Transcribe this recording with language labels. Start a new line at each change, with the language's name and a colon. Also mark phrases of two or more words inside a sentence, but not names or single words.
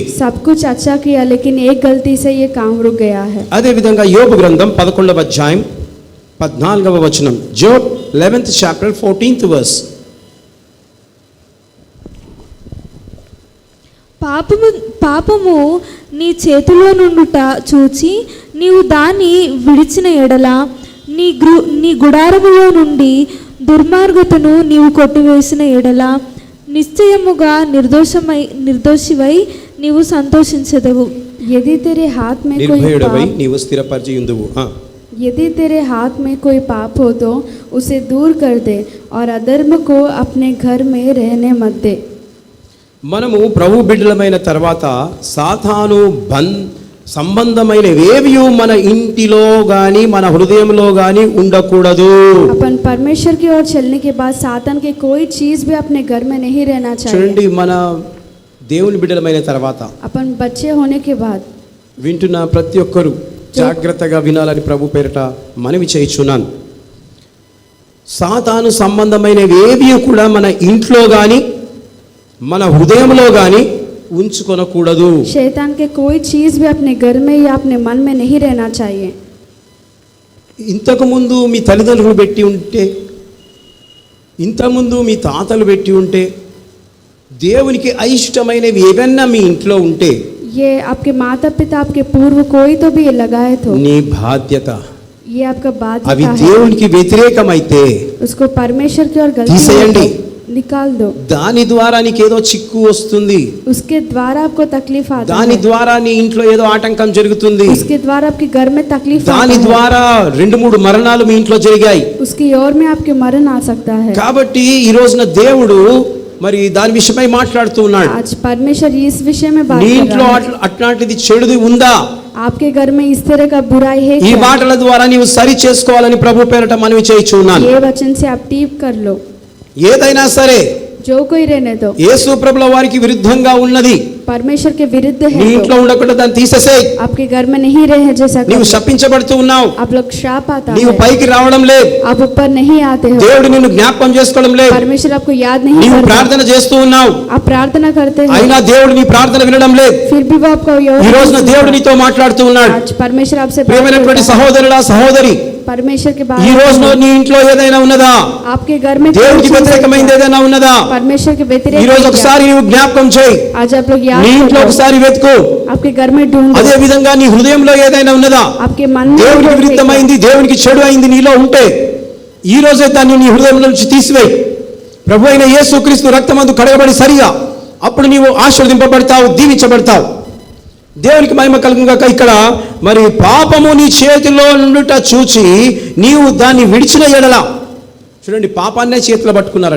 Hindi: सब कुछ अच्छा किया लेकिन एक गलती से ये काम रुक गया है.
Telugu: అదే విధంగా యోబు గ్రంథం 11వ అధ్యాయం 14వ వచనం, జోబ్
English: 11th chapter 14th verse.
Telugu: పాపము నీ చేతిలో నుండుట చూచి నీవు దాన్ని విడిచిన ఎడల నీ గుడారములో నుండి దుర్మార్గతను నీవు కొట్టివేసిన ఎడల నిశ్చయముగా నిర్దోషివై నీవు సంతోషించదవు.
Hindi: यदि तेरे हाथ में कोई
Telugu: నిర్భయుడవై
Hindi: पाप
Telugu: నీవు స్థిరపరిచి ఉందువు.
Hindi: यदि तेरे हाथ में कोई पाप हो तो उसे दूर कर दे और अधर्म को अपने घर में रहने मत दे.
Telugu: మనము ప్రభు బిడ్డలమైన తర్వాత సాతాను సంబంధమైనవేవి మన ఇంటిలో గాని మన హృదయంలో గాని ఉండకూడదు.
Hindi: अपन परमेश्वर की ओर चलने के बाद सातन की कोई चीज भी अपने घर में नहीं रहना
Telugu: చూడండి,
Hindi: चाहिए.
Telugu: మన దేవుని బిడ్డలమైన తర్వాత
Hindi: अपन बच्चे होने के बाद
Telugu: వింటున్న ప్రతి ఒక్కరూ జాగ్రత్తగా వినాలని ప్రభు పేరిట మనవి చేయుచున్నాను. సాతాను సంబంధమైనవేవి కూడా మన ఇంట్లో గాని మన హృదయంలో గాని ఉంచుకొనకూడదు.
Hindi: शैतान के कोई चीज भी अपने घर में या अपने मन में नहीं रहना चाहिए.
Telugu: ఇంతకు ముందు మీ తల్లిదండ్రులు పెట్టి ఉంటే, ఇంతకుముందు మీ తాతలు పెట్టి ఉంటే, దేవునికి అయిష్టమైనవి ఏవన్నా మీ ఇంట్లో ఉంటే
Hindi: ये आपके माता पिता आपके पूर्व कोई तो भी ये लगाए तो
Telugu: నీ బాధ్యత.
Hindi: ये आपका
Telugu: అవి
Hindi: बाध्यता है.
Telugu: దేవునికి వ్యతిరేకమైతే
Hindi: उसको परमेश्वर की ओर गलती
Telugu: తీసేయండి.
Hindi: है तो निकाल दो.
Telugu: దాని ద్వారా నీకేదో చిక్కు వస్తుంది,
Hindi: उसके द्वारा आपको तकलीफ आता
Telugu: దాని
Hindi: है.
Telugu: ద్వారా నీ ఇంట్లో ఏదో ఆటంకం జరుగుతుంది,
Hindi: उसके द्वारा आपके घर में तकलीफ
Telugu: దాని
Hindi: आता है.
Telugu: ద్వారా 2-3 మరణాలు మీ ఇంట్లో జరిగాయి.
Hindi: उसकी ओर में आपके मरण आ सकता है.
Telugu: కాబట్టి ఈ రోజున దేవుడు మరి దాని విషయమై మాట్లాడుతూ ఉన్నాడు.
Hindi: आज परमेश्वर इस विषय में बात
Telugu: నీ
Hindi: कर
Telugu: ఇంట్లో
Hindi: रहा है.
Telugu: అట్లాంటిది చెడుది ఉందా?
Hindi: आपके घर में इस तरह का बुराई है
Telugu: ఈ
Hindi: क्या?
Telugu: మాటల ద్వారా నీవు సరి చేసుకోవాలని ప్రభు పేరట మనవి చేయుచున్నాను.
Hindi: ये वचन से आप टीप कर लो.
Telugu: ఏదైనా సరే
Hindi: जो कोई रहने दो
Telugu: యేసు ప్రభుల వారికి విరుద్ధంగా ఉన్నది
Hindi: परमेश्वर के विरुद्ध
Telugu: నీ
Hindi: है
Telugu: ఇంట్లో
Hindi: तो
Telugu: ఉండకుండా దాన్ని తీసేసేయ్.
Hindi: आपके घर में नहीं रहे जैसा
Telugu: నీవు
Hindi: करो.
Telugu: శపించబడుతూ ఉన్నావు,
Hindi: आप लोग श्राप आता
Telugu: నీవు
Hindi: है.
Telugu: పైకి రావడం లేదు,
Hindi: आप ऊपर नहीं आते हो.
Telugu: దేవుడు నిన్ను జ్ఞాపకం చేసుకోవడం లేదు,
Hindi: परमेश्वर आपको याद नहीं
Telugu: నీవు
Hindi: करता.
Telugu: ప్రార్థన చేస్తూ ఉన్నావు,
Hindi: आप प्रार्थना करते हो
Telugu: అయినా దేవుడు నీ ప్రార్థన వినడం లేదు.
Hindi: फिर भी वो आपको
Telugu: ఈ రోజున దేవుడు నీతో మాట్లాడుతూ ఉన్నాడు.
Hindi: आज परमेश्वर आपसे बात
Telugu: ప్రియమైనటువంటి
Hindi: करता है.
Telugu: సహోదరుడా సహోదరి,
Hindi: परमेश्वर के
Telugu: ఈ
Hindi: बारे
Telugu: రోజున
Hindi: में
Telugu: నీ ఇంట్లో ఏదైనా ఉన్నదా?
Hindi: आपके घर में कोई
Telugu: దేవుడికి
Hindi: चीज
Telugu: వ్యతిరేకమైనది
Hindi: है?
Telugu: ఏదైనా ఉన్నదా?
Hindi: परमेश्वर के
Telugu: ఈ
Hindi: व्यतिरेक
Telugu: రోజు
Hindi: है क्या?
Telugu: ఒకసారి నీవు జ్ఞాపకం చేయి,
Hindi: आज आप लोग याद
Telugu: నీ ఇంట్లో
Hindi: करो.
Telugu: ఒకసారి వెతుకు.
Hindi: आपके घर में ढूंढो.
Telugu: అదే విధంగా నీ హృదయంలో ఏదైనా ఉన్నదా?
Hindi: आपके मन में
Telugu: దేవునికి
Hindi: जो है
Telugu: విరుద్ధమైంది, దేవునికి చెడు అయింది నీలో ఉంటే ఈ రోజే దాన్ని నీ హృదయం నుంచి తీసివేయి. ప్రభు అయిన యేసుక్రీస్తు రక్తమందు కడగబడి సరిగా, అప్పుడు నీవు ఆశీర్వదింపబడతావు, దీవించబడతావు. దేవునికి మహిమ కలుగుగాక. ఇక్కడ మరి పాపము నీ చేతిలో నుండుట చూచి నీవు దాన్ని విడిచిన ఎడల, చూడండి పాపాన్నే చేతిలో పట్టుకున్నారట.